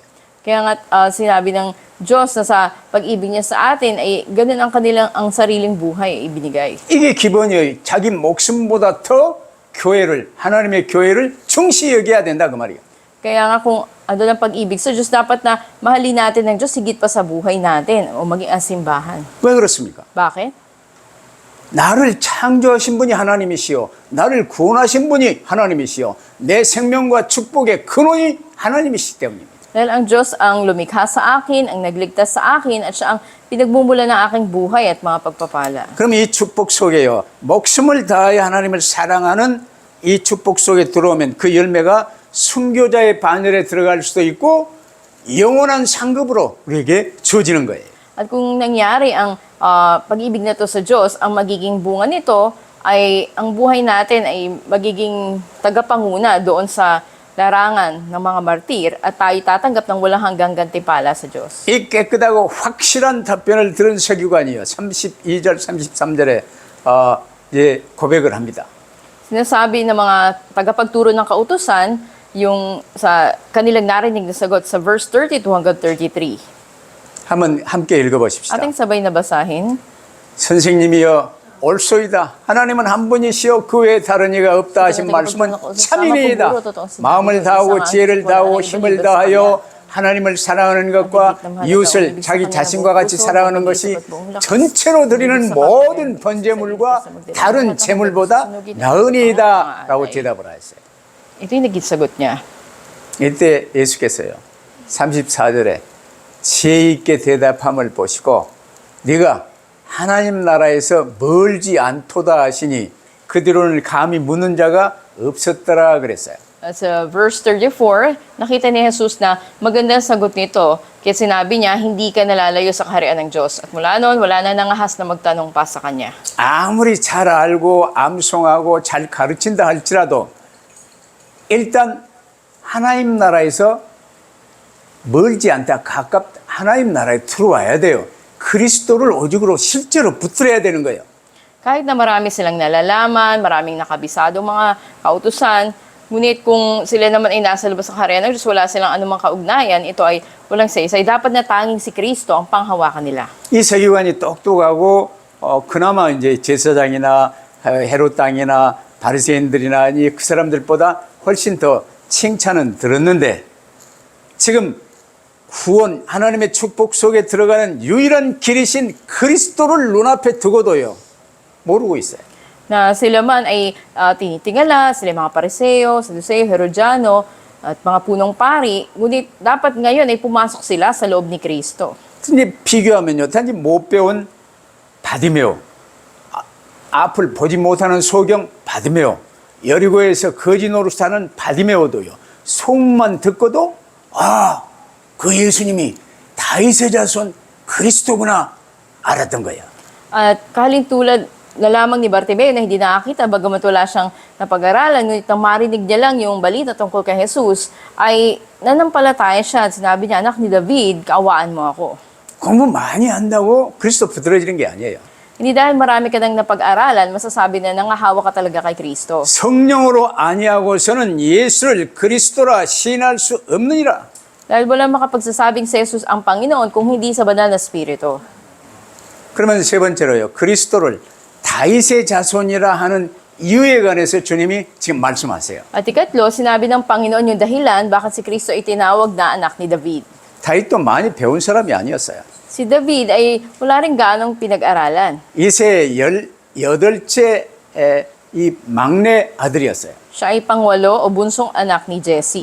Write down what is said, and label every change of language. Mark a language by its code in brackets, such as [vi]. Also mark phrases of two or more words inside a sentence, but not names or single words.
[tl] Kaya nga sinabi ng Diyos na sa pag-ibig niya sa atin ay ganun ang sariling buhay ay ibinigay. [ko] 이게 기본이에요. 자기 목숨보다 더 교회를, 하나님의 교회를 중시 여겨야 된다 그 말이에요. [tl] Kaya nga kung ano ng pag-ibig sa Diyos, dapat na mahalin natin ng Diyos higit pa sa buhay natin o maging ang simbahan. [ko] 왜 그렇습니까? [tl] Bakit? [ko] 나를 창조하신 분이 하나님이시요. 나를 구원하신 분이 하나님이시요. 내 생명과 축복의 근원이 하나님이시기 때문입니다. [tl] Dahil ang Diyos ang lumikha sa akin, ang nagligtas sa akin, at siya ang pinagmumula ng aking buhay at mga pagpapala. [ko] 그럼 이 축복 속에요. 목숨을 다하여 하나님을 사랑하는 이 축복 속에 들어오면 그 열매가 순교자의 반열에 들어갈 수도 있고 영원한 상급으로 우리에게 주어지는 거예요. [tl] At kung nangyari ang pag-ibig na to sa Diyos, ang magiging bunga nito ay ang buhay natin ay magiging tagapanguna doon sa larangan ng mga martir at tayo tatanggap ng walang hanggang gantimpala sa Diyos. [ko] 이 깨끗하고 확실한 답변을 들은 서기관이요. 32절, 33절에 이제 고백을 합니다. [tl] Sinasabi ng mga tagapagturo ng kautusan yung sa kanilang narinig na sagot sa verse 32 hanggang 33. [ko] 한번 함께 읽어보십시다. [tl] Ating sabay na basahin. [ko] 선생님이여 옳소이다. 하나님은 한 분이시여 그 외에 다른 이가 없다 하신 말씀은 참이니이다. 마음을 다하고 지혜를 다하고 힘을 다하여 하나님을 사랑하는 것과 이웃을 자기 자신과 같이 사랑하는 것이 전체로 드리는 모든 번제물과 다른 제물보다 나으니이다 라고 대답을 하셨어요. [tl] Ito yung naging sagot niya. [ko] 이때 예수께서요 34절에 지혜 있게 대답함을 보시고 네가 하나님 나라에서 멀지 않도다 하시니 그 뒤로는 감히 묻는 자가 없었더라 그랬어요. [tl] Sa verse 34, nakita ni Jesus na magandang sagot nito. Kaya sinabi niya, hindi ka nalalayo sa kaharian ng Diyos. At mula noon, wala na nangahas na magtanong pa sa Kanya. [ko] 아무리 잘 알고 암송하고 잘 가르친다 할지라도 일단 하나님 나라에서 멀지 않다 가깝다 하나님 나라에 들어와야 돼요. 그리스도를 오직으로 실제로 붙들어야 되는 거예요. [tl] Kahit na marami silang nalalaman, maraming nakabisado mga kautusan, ngunit kung sila naman ay nasa labas ng kaharian ng Diyos, wala silang anumang kaugnayan, ito ay walang saysay. Dapat na tanging si Kristo ang panghawakan nila. [ko] 이 서기관이 똑똑하고 그나마 이제 제사장이나 헤롯 땅이나 바리새인들이나 그 사람들보다 훨씬 더 칭찬은 들었는데 지금 구원 하나님의 축복 속에 들어가는 유일한 길이신 그리스도를 눈앞에 두고도요 모르고 있어요. [tl] Na sila man ay tinitingala, sila mga pariseo, saduseo, herodiano, at mga punong pari, ngunit dapat ngayon ay pumasok sila sa loob ni Kristo. [ko] 근데 비교하면요 단지 못 배운 바디메오 앞을 보지 못하는 소경 바디메오 여리고에서 거지 노릇하는 바디메오도요 소문만 듣고도 그 예수님이 다윗의 자손 그리스도구나 알았던 거예요. [tl] At kahalintulad na lamang ni Bartimeo na hindi nakakita, bagamat wala siyang napag-aralan, ngunit nang marinig niya lang yung balita tungkol kay Jesus, ay nanampalataya siya at sinabi niya, anak ni David, kaawaan mo ako. [ko] 공부 많이 한다고 그리스도 붙들어지는 게 아니에요. [tl] Hindi dahil marami ka nang napag-aralan, masasabi na nangahawa ka talaga kay Kristo. [ko] 성령으로 아니하고서는 예수를 그리스도라 시인할 수 없느니라. [tl] Dahil wala makapagsasabing si Jesus ang Panginoon kung hindi sa banal na Espiritu. [ko] 그러면 세 번째로요. 그리스도를 다윗의 자손이라 하는 이유에 관해서 주님이 지금 말씀하세요. [tl] At ikatlo, sinabi ng Panginoon yung dahilan bakit si Kristo ay tinawag na anak ni David. [ko] 다윗도 많이 배운 사람이 아니었어요. [tl] Si David ay wala rin ganong pinag-aralan. [ko] 이세 18째 이 막내 아들이었어요. [tl] Siya ay pangwalo o bunsong anak ni Jesse.